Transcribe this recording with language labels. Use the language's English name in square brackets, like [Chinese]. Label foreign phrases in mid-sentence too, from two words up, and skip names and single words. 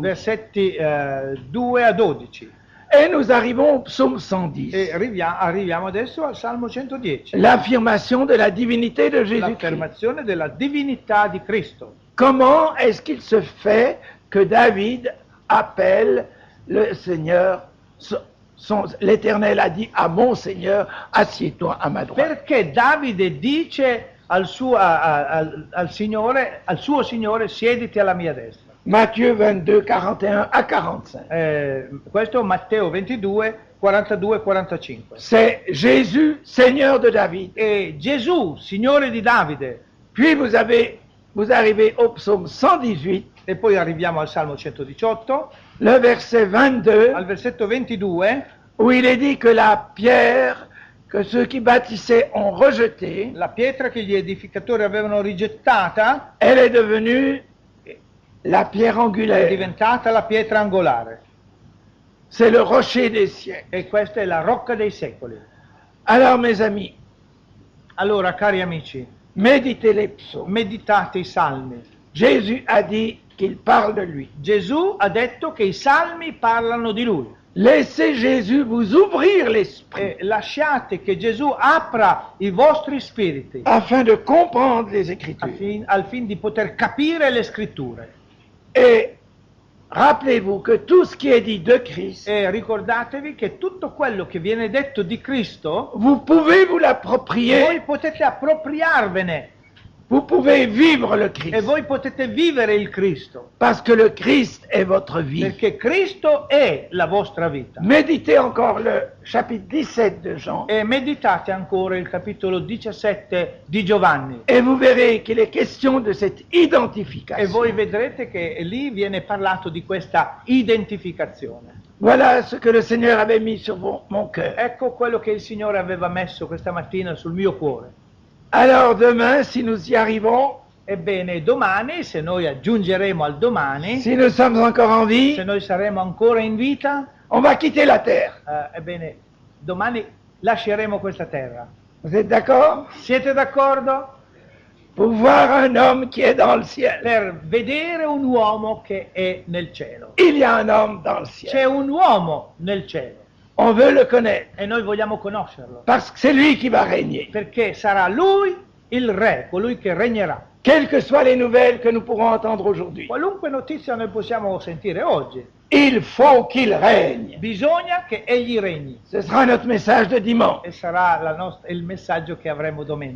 [Italian] versetti 2 a 12. [French] Et nous arrivons au psaume 110, [Italian] E arriviamo adesso al Salmo 110, [French] l'affirmation de la divinité de Jésus-Christ. [Italian] l'affermazione della divinità di Cristo. [French] Comment est-ce qu'il se fait que David appelle le Seigneur, l'Éternel a dit à mon Seigneur, assieds-toi à ma droite. [Italian] Perché Davide dice al suo Signore, siediti alla mia destra. [French] Matthieu 22, 41 à 45. [Italian] Questo Matteo 22, 42 45. [French] C'est Jésus, Seigneur de David. [Italian] E Gesù, Signore di Davide. [French] Puis vous arrivez au psaume 118, [Italian] E poi arriviamo al Salmo 118, [French] le verset 22, [Italian] al versetto 22, [French] où il est dit que la pierre que ceux qui bâtissaient ont rejetée, [Italian] la pietra che gli edificatori avevano rigettata [French] elle est devenue la pierre [Italian] è [French] angulaire. [Italian] diventata la pietra angolare. [French] C'est le rocher des siècles. [Italian] E questa è la rocca dei secoli. [French] Alors mes amis, [Italian] Allora, cari amici, [French] méditez les psaumes. [Italian] meditate i salmi. [French] Jésus a dit qu'il parle de lui. [Italian] Gesù ha detto che i salmi parlano di lui. [French] Laissez Jésus vous ouvrir l'esprit [Italian] E lasciate che Gesù apra i vostri spiriti [French] afin de comprendre les Écritures. [Italian] al fin di poter capire le scritture. [French] Et rappelez-vous que tout ce qui est dit de Christ, [Italian] E ricordatevi che tutto quello che viene detto di Cristo, [French] vous pouvez vous [Italian] voi [French] l'approprier, [Italian] potete appropriarvene [French] vous pouvez vivre le [Italian] e [French] Christ, [Italian] voi potete vivere il Cristo, [French] parce que le Christ est votre vie. [Italian] perché Cristo è la vostra vita. [French] Méditez encore le chapitre 17 de Jean, [Italian] E meditate ancora il capitolo 17 di Giovanni [French] et vous verrez qu'il est question de cette [Italian] e [French] identification. [Italian] voi vedrete che lì viene parlato di questa identificazione. [French] Voilà ce que le Seigneur avait mis sur mon cœur. [Italian] Ecco quello che il Signore aveva messo questa mattina sul mio cuore. [French] Alors demain, si nous y arrivons, [Italian] Ebbene, domani, se noi aggiungeremo al domani, [French] si nous sommes encore en [Italian] se [French] vie, [Italian] noi saremo ancora in vita, [French] on va quitter la terre. [Italian] ebbene, domani lasceremo questa terra. [French] Vous êtes d'accord? [Italian] Siete d'accordo? [French] Pour voir un homme qui est dans le ciel. [Italian] Per vedere un uomo che è nel cielo. [French] Il y a un homme dans le ciel. [Italian] C'è un uomo nel cielo [French] On veut le connaître, [Italian] e noi vogliamo conoscerlo, [French] parce que c'est lui qui va régner. [Italian] perché sarà lui il re, colui che regnerà. [French] Quelles que soient les nouvelles que nous pourrons entendre aujourd'hui, [Italian] Qualunque notizia noi possiamo sentire oggi, [French] il faut qu'il règne. [Italian] bisogna che egli regni. [French] Ce sera notre message de dimanche. [Italian] E sarà il messaggio che avremo domenica.